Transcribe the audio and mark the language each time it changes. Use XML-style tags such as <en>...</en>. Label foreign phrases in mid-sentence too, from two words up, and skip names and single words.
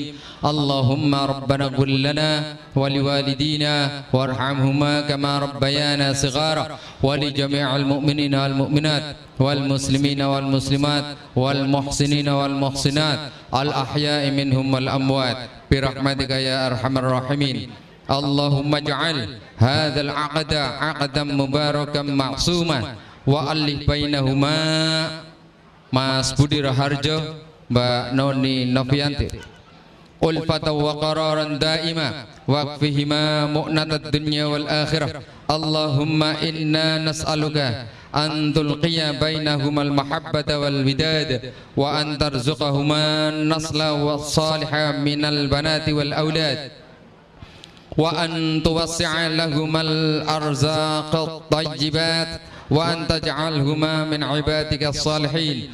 <ar>اللهم ربنا قل لنا ولوالدينا وارحمهما كما ربيانا صغارا ولجميع المؤمنين والمؤمنات والمسلمين والمسلمات والمحسنين والمحسنات الأحياء منهم والأموات برحمتك يا أرحم الراحمين. اللهم اجعل هذا العقد عقدا مباركا معصوما وألف بينهما Mas Budi Raharjo, Mbak Noni Novianti, ألفة وقرارا دائما واكفهما مؤنة الدنيا والآخرة. اللهم إنا نسألك أن تلقي بينهما المحبة والوداد وأن ترزقهما نسلا والصالحة من البنات والأولاد وأن توسع لهما الأرزاق الطيبات وأن تجعلهما من عبادك الصالحين.</ar>